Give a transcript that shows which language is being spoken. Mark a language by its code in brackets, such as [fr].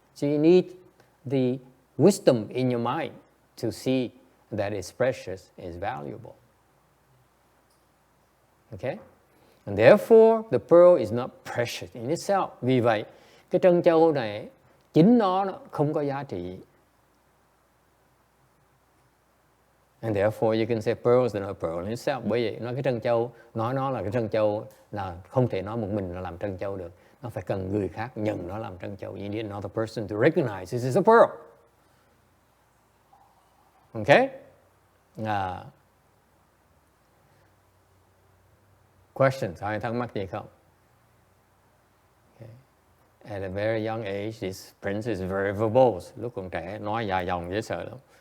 [en] So you need the wisdom in your mind to see that it's precious, is valuable. Okay? And therefore, the pearl is not precious in itself. [vi] Vì vậy, cái trân châu này chính nó không có giá trị. [en] And therefore, you can say pearls are not pearl in itself. [vi] Bởi vậy, nói cái trân châu, nói nó là cái trân châu là không thể nói một mình là làm trân châu được. Nó phải cần người khác nhận nó làm trân châu. [en] You need another person to recognize this is a pearl. Okay? Questions? [vi] Ai thắc mắc gì không? Okay. [en] At a very young age, this prince is very verbose. [vi] Lúc còn trẻ, nói dài dòng dễ sợ lắm.